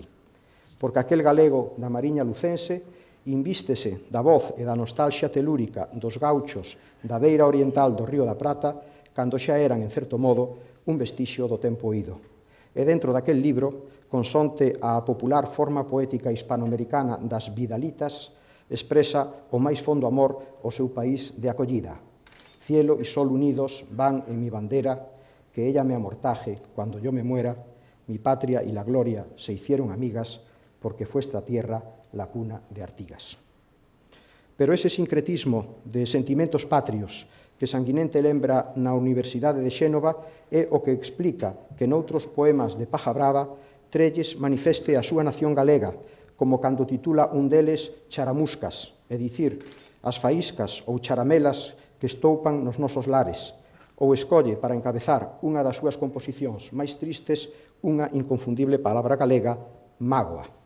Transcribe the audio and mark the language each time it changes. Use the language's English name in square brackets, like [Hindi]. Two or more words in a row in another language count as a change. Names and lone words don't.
[Galician] Porque aquel galego da Mariña lucense invístese da voz e da nostalgia telúrica dos gauchos da beira oriental do Río da Prata, cando xa eran, en certo modo, un vestixio do tempo ido. E dentro daquel libro, consonte á popular forma poética hispanoamericana das Vidalitas, expresa o máis fondo amor ao seu país de acollida. [Spanish] Cielo y sol unidos van en mi bandera, que ella me amortaje cuando yo me muera, mi patria y la gloria se hicieron amigas, porque fue esta tierra la cuna de Artigas. [Galician] Pero ese sincretismo de sentimientos patrios que Sanguinente lembra na Universidade de Xénova é o que explica que noutros poemas de Paja Brava Trelles manifeste a súa nación galega, como cando titula un deles Charamuscas, é dicir, as faíscas ou charamelas que estoupan nos nosos lares, ou escolle para encabezar unha das súas composicións máis tristes unha inconfundible palabra galega, mágoa.